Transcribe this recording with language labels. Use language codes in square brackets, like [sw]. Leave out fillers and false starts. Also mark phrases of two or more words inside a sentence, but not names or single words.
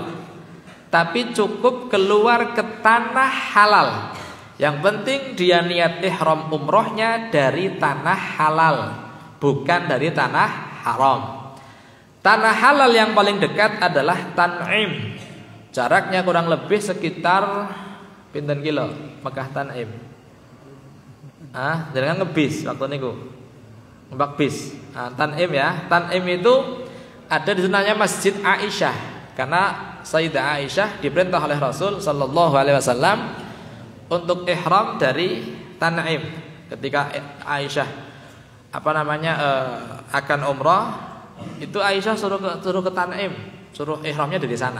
[id] Tapi cukup keluar ke tanah halal. Yang penting dia niat ihram umrohnya dari tanah halal, bukan dari tanah haram. Tanah halal yang paling dekat adalah Tan'im. Jaraknya kurang lebih sekitar pinten kilo Mekah Tan'im. Jangan ngebis waktu niku. [jv] Numpak bis. [id] Tan'im ya. Tan'im itu ada di sunanya Masjid Aisyah. Karena Sayyidah Aisyah diperintah oleh Rasul [ar] صلى الله عليه وسلم [id] untuk ihram dari Tan'im. Ketika Aisyah akan umrah, itu Aisyah suruh ke Tan'im, suruh ihramnya dari sana.